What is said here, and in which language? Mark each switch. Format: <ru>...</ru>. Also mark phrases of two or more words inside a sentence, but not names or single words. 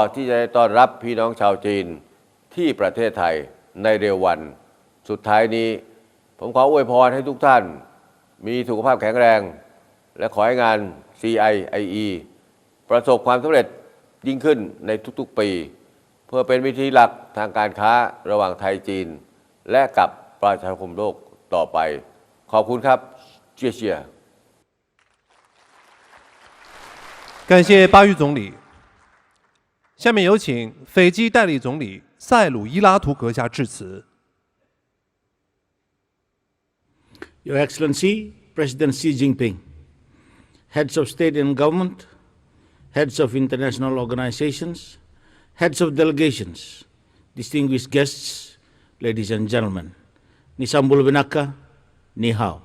<th>ที่จะต้อนรับพี่น้องชาวจีนที่ประเทศไทยในเร็ววันสุดท้ายนี้ผมขออวยพรให้ทุกท่านมีสุขภาพแข็งแรงและขอให้งาน CIIE ประสบความสำเร็จยิ่งขึ้นในทุกๆปีเพื่อเป็นวิธีหลักทางการค้าระหว่างไทยจีนและกับประชาคมโลกต่อไปขอบคุณครับเชียร์</th> <zh>感谢巴育总理。下面有请斐济代理总理塞鲁伊拉图阁下致辞。</zh> <en>Your Excellency, President Xi Jinping, heads of state and government, heads of international organizations, heads of delegations, distinguished guests, ladies and gentlemen,</en> <fj>Nisambul Vinaka,</fj> <zh>你好.</zh>